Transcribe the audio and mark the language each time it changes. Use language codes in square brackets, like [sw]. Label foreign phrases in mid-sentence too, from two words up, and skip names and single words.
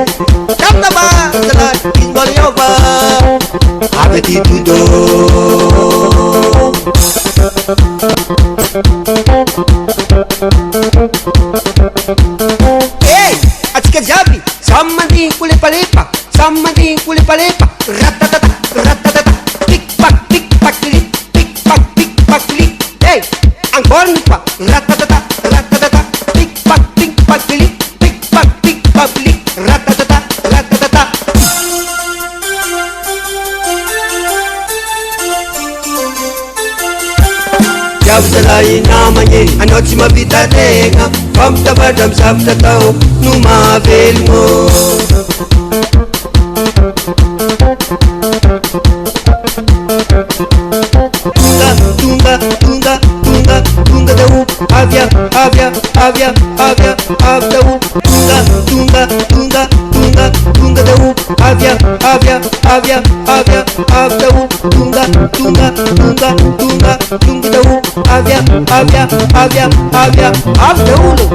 [mg] Tamtama zala, izy mbala miova avy aty todo. Hey, atsika jiaby samy mandigny kolepalepa, samy mandigny kolepalepa. Ratatata, ratatata, pikpak, pikpak, lik, pikpak, pikpak, lik. [fr] Hey, encore une fois. Ratatata, ratatata, pikpak, pikpak, lik, pikpak, pikpak, lik. Ratatata, ratatata. [mg] Jiaby zalahy namagny, anao tsy mahavita tegna, fa mitavatra amy zavatra tao no mahavelogno. Tunga, tunga, tunga, tunga dao, avia, avia, avia, avia, avia dao. Tunga, tunga, tunga, tunga, tunga dao, avia, avia, avia, avia, avia dao. Tunga, tunga, tunga, tunga, tunga dao, avia, avia, avia, avia, avia dao.